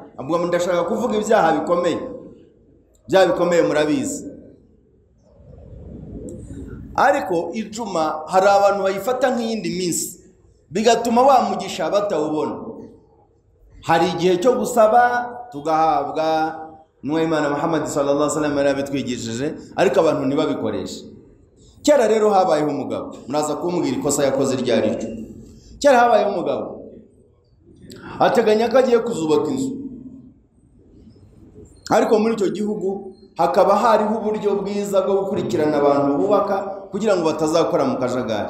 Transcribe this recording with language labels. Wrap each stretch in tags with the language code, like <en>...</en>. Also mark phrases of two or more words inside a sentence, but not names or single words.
<rw>Abwo ndashaka kuvuga ibyaha bikomeye, bya bikomeye murabizi. Ariko ijuma hari abantu bayifata nk'iyindi minsi, bigatuma wamugisha batawubona. Hari igihe cyo gusaba tugahabwa, n'uwa Imana Muhammad</rw> <ar>sallallahu alaihi wasallam</ar> <rw>yarabitwigishije, ariko abantu ntibabikoreshe. Kera rero habayeho umugabo, muraza kumbwira ikosa yakoze ryari cyo. Kera habayeho umugabo ateganya ko agiye kuzubaka inzu, ariko muri icyo gihugu hakaba hariho uburyo bwiza bwo gukurikirana abantu bubaka kugira ngo batazakora mu kajagari.</rw>